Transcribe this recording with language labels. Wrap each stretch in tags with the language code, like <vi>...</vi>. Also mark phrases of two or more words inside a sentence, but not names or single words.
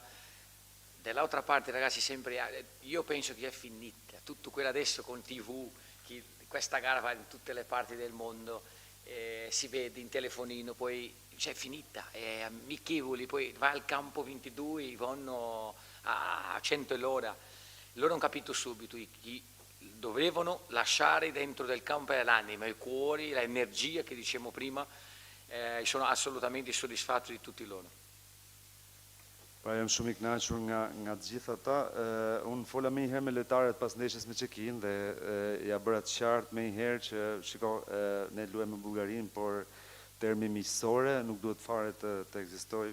<it>Dall'altra parte ragazzi io penso che è finita, tutto quello adesso con TV, che questa gara va in tutte le parti del mondo, si vede in telefonino, poi c'è finita, è amichevoli, poi va al campo 22, vanno a 100 all'ora. Loro hanno capito subito chi dovevano lasciare dentro del campo l'anima, il cuore, l'energia che dicevamo prima, sono assolutamente soddisfatto di tutti loro.</it> <sq>Pra jam shumë I kënaqur nga të gjithë ata. Unë fola më një herë me lojtarët pas ndeshjes me Çekin dhe ja bëra të qartë më një herë që shiko, ne luajmë me Bullgarinë, por termi miqësore nuk duhet fare të ekzistojë.</sq>